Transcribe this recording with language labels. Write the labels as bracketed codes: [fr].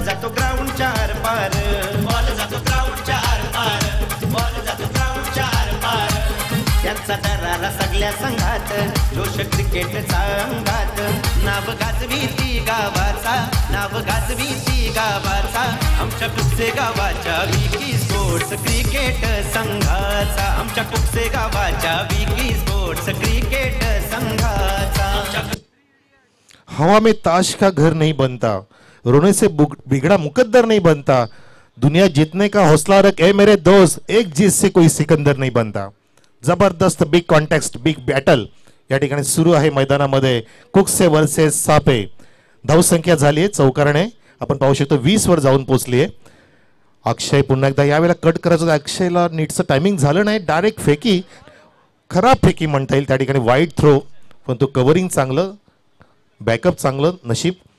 [mr] त्यांचा दरारा सगळ्या संघात, जोश क्रिकेटचा अंगात. नाव गाजवी ती गावाचा, नाव गाजवी ती गावाचा. आमच्या कुकसे गावाच्या विकी स्पोर्ट्स क्रिकेट संघाचा, आमच्या कुकसे गावाच्या विकी स्पोर्ट्स क्रिकेट संघाचा. [hi] हवा में ताश का घर नहीं बनता, रोने से बिगड़ा मुकद्दर नहीं बनता, दुनिया जीतने का हौसला रख ए मेरे दोस्त, एक जीत से कोई सिकंदर नहीं बनता. [mr] जबरदस्त बिग कॉन्टेक्स्ट, बिग बॅटल या ठिकाणी सुरू आहे मैदानामध्ये. कुकसे वर्सेस सापे. धावसंख्या झाली आहे चौकारणे, आपण पाहू शकतो 20 वर जाऊन पोहोचली आहे. अक्षय पुन्हा एकदा यावेळेला कट करायचं, अक्षयला नीटचं टायमिंग झालं नाही, डायरेक्ट फेकी, खराब फेकी म्हणता येईल त्या ठिकाणी, वाईट थ्रो, पण तो कव्हरिंग चांगलं, बॅकअप चांगलं, नशीब.